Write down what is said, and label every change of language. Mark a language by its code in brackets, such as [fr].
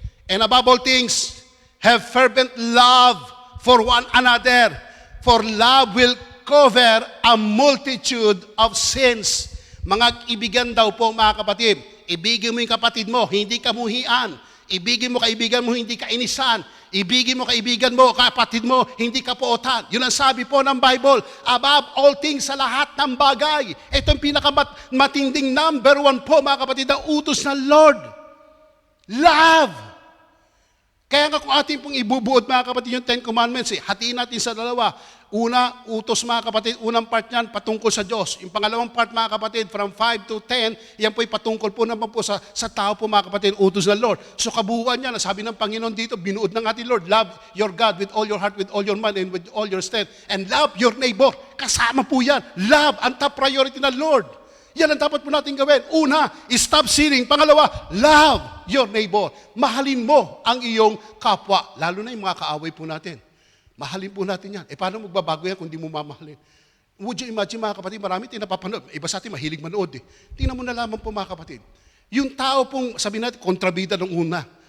[en] And above all things, have fervent love for one another, for love will cover a multitude of sins. [tl] Mga ibigan daw po mga kapatid, ibigin mo yung kapatid mo, hindi ka muhian. Ibigin mo kaibigan mo, hindi ka inisan. Ibigin mo kaibigan mo, kapatid mo, hindi ka pootan. Yun ang sabi po ng Bible, [en] above all things, [tl] sa lahat ng bagay. Ito ang pinakamatinding number 1 po mga kapatid, na utos ng Lord. Love. Kaya nga kung ating pong ibubuod mga kapatid yung 10 Commandments, hatiin natin sa dalawa. Una, utos mga kapatid, unang part niyan, patungkol sa Diyos. Yung pangalawang part mga kapatid, [en] from 5 to 10, [tl] yan po'y patungkol po naman po sa tao po mga kapatid, utos ng Lord. So kabuuan niya, sabi ng Panginoon dito, binuod ng ating Lord, [en] love your God with all your heart, with all your mind, and with all your strength. And love your neighbor. [tl] Kasama po yan. [en] Love, ang top priority ng Lord. [tl] Yan ang dapat po natin gawin. [en] Una, stop sinning. Pangalawa, love your neighbor. [tl] Mahalin mo ang iyong kapwa. Lalo na yung mga kaaway po natin. Mahalin po natin yan. Paano magbabago yan kung di mo mamahalin? [en] Would you imagine [tl] mga kapatid, marami tinapapanood. Iba sa atin, mahilig manood eh. Tingnan mo na lamang po mga kapatid. Yung tao pong, sabi natin, kontrabida nung una.